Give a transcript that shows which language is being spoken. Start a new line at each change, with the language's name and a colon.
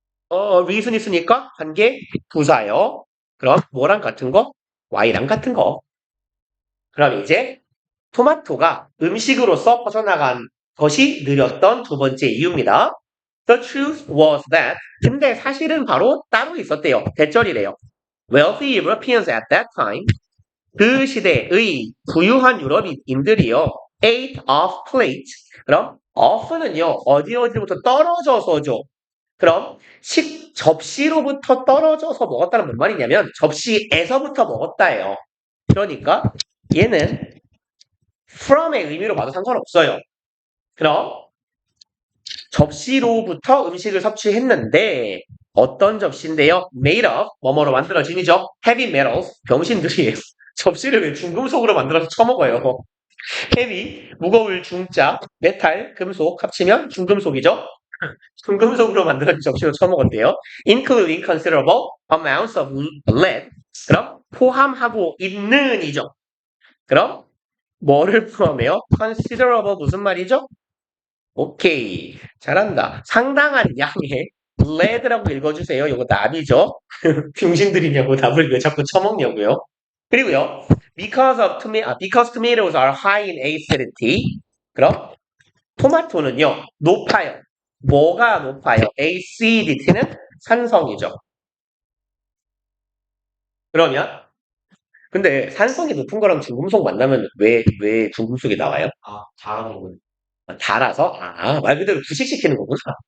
Korean: reason 있으니까 관계 부사예요. 그럼 뭐랑 같은 거? y랑 같은 거. 그럼 이제 토마토가 음식으로서 퍼져나간 것이 느렸던 두 번째 이유입니다.
English: The truth was that
Korean: 근데 사실은 바로 따로 있었대요. 대절이래요.
English: Wealthy Europeans at that time
Korean: 그 시대의 부유한 유럽인들이요.
English: ate off plate.
Korean: 그럼 off는요. 어디부터 떨어져서죠. 그럼 접시로부터 떨어져서 먹었다는 뭔 말이냐면 접시에서부터 먹었다예요. 그러니까 얘는 from의 의미로 봐도 상관없어요. 그럼 접시로부터 음식을 섭취했는데 어떤 접시인데요? made of 뭐뭐로 만들어진이죠.
English: heavy metals
Korean: 병신들이에요. 접시를 왜 중금속으로 만들어서 처먹어요? heavy 무거울 중자 메탈 금속 합치면 중금속이죠. 중금속으로 만들어진 접시로 처먹었대요.
English: including considerable amounts of lead
Korean: 그럼 포함하고 있는이죠. 그럼 뭐를 포함해요? considerable 무슨 말이죠? 오케이. 잘한다. 상당한 양의 lead라고 읽어주세요. 이거 납이죠? 병신들이냐고 답을 왜 자꾸 쳐먹냐고요? 그리고요.
English: because tomatoes are high in acidity.
Korean: 그럼 토마토는요. 높아요. 뭐가 높아요? acidity는 산성이죠. 그러면 근데 산성이 높은 거랑 중금속 만나면 왜 중금속이 나와요? 잘하는 거. 달아서? 말 그대로 부식시키는 거구나.